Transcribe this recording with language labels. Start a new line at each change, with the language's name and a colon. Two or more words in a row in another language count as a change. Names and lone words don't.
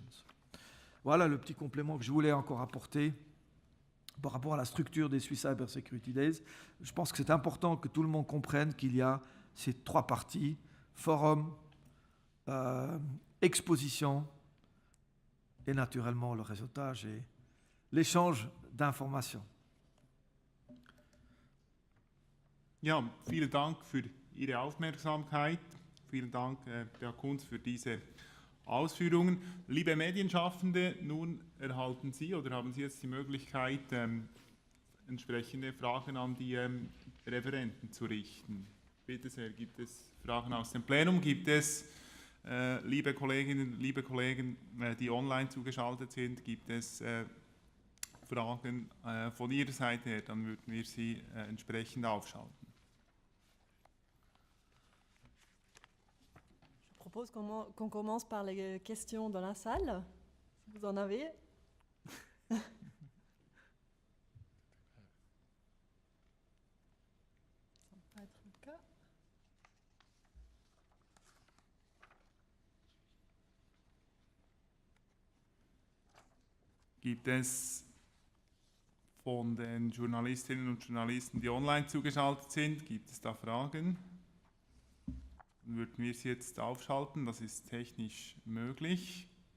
French: Voilà le petit complément que je voulais encore apporter par rapport à la structure des Swiss Cyber Security Days. Je pense que c'est important que tout le monde comprenne qu'il y a ces 3 parties, forum, exposition et naturellement le réseautage et l'échange d'informations.
German: Ja, vielen Dank für Ihre Aufmerksamkeit. Vielen Dank, Herr Kunz, für diese Ausführungen. Liebe Medienschaffende, nun erhalten Sie oder haben Sie jetzt die Möglichkeit, entsprechende Fragen an die Referenten zu richten. Bitte sehr, gibt es Fragen aus dem Plenum? Gibt es, liebe Kolleginnen, liebe Kollegen, die online zugeschaltet sind, gibt es Fragen von Ihrer Seite her? Dann würden wir Sie entsprechend aufschalten.
French: Je propose qu'on commence par les questions dans la salle, si vous en avez. Ça va pas être le cas.
German: Gibt es von den Journalistinnen und Journalisten, die online zugeschaltet sind, gibt es da Fragen? Dann würden wir sie jetzt aufschalten, das ist technisch möglich.